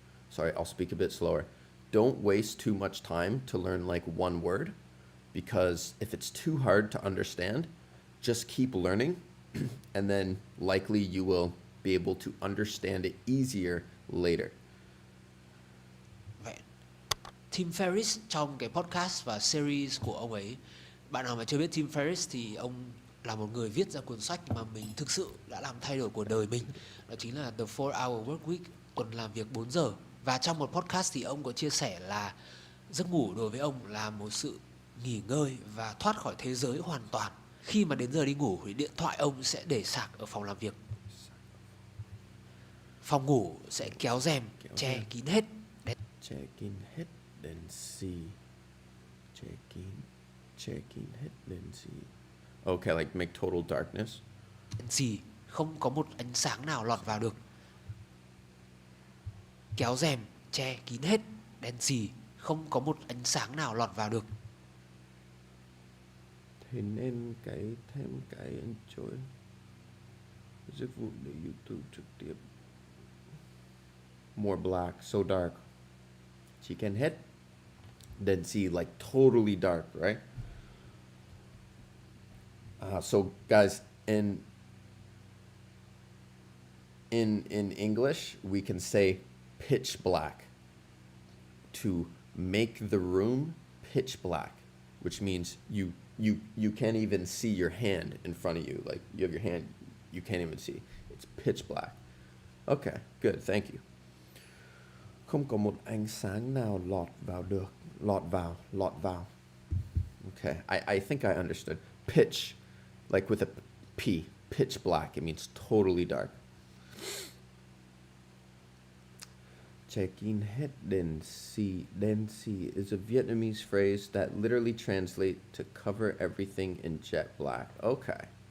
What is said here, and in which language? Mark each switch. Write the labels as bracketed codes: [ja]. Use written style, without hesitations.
[en] Sorry, I'll speak a bit slower. Don't waste too much time to learn like one word, because if it's too hard to understand, just keep learning and then likely you will be able to understand it easier later. [vi] Vậy. Tim Ferriss trong cái podcast và series của ông ấy, bạn nào mà chưa biết Tim Ferriss thì ông là một người viết ra cuốn sách mà mình thực sự đã làm thay đổi cuộc đời mình. Đó chính là The 4-Hour Work Week, tuần làm việc 4 giờ. Và trong một podcast thì ông có chia sẻ là giấc ngủ đối với ông là một sự nghỉ ngơi và thoát khỏi thế giới hoàn toàn. Khi mà đến giờ đi ngủ thì điện thoại ông sẽ để sạc ở phòng làm việc. Phòng ngủ sẽ kéo rèm, che kín hết. Che kín hết đèn xì. Che kín hết đèn xì. [en] Okay, like make total darkness. [vi] Đèn xì, không có một ánh sáng nào lọt vào được. Kéo rèm, che kín hết, đèn xì, không có một ánh sáng nào lọt vào được. Thế nên thêm cái enjoy dịch vụ để YouTube trực tiếp. [en] More black, so dark. [vi] Chỉ cần hết đèn xì, [en] like totally dark, right? So guys, in English, we can say pitch black to make the room pitch black, which means you can't even see your hand in front of you. Like you have your hand, you can't even see. It's pitch black. Okay, good, thank you. [vi] Không có một ánh sáng nào lọt vào. [en] Okay, I think I understood. Pitch, like with a P, pitch black, it means totally dark. [vi] Che kín hết đèn xì. [en] Đèn xì is a Vietnamese phrase that literally translates to cover everything in jet black. Okay.